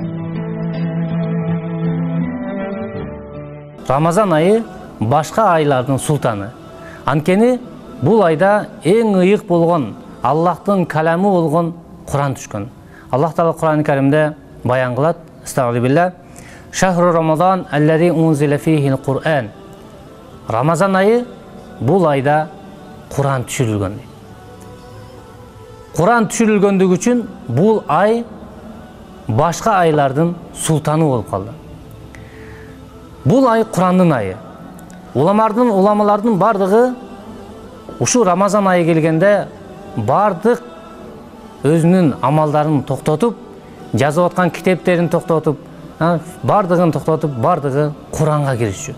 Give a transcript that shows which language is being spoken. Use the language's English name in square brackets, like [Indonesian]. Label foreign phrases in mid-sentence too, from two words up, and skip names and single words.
[Kyrgyz] Рамазан айы башка айлардын султаны. Анткени бул айда эң ыйык болгон, Аллахтын каламы болгон Куран түшкөн. Аллах Таала Куран-ы Каримде баян кылат: [Arabic] "Estağfirullah. شهر رمضان الذي أنزل فيه القرآن." [Kyrgyz] Рамазан айы бул айда Куран түшүрүлгөн. Куран түшүрүлгөндүгү үчүн бул ай башка айлардын султаны болуп калды. Бул ай Курандын айы. Уламалардын бардыгы ушу Рамазан айы келгенде бардык өзүнүн амалдарын токтотуп, жазып аткан китептерин токтотуп, бардыгын токтотуп, бардыгы Куранга киришчү.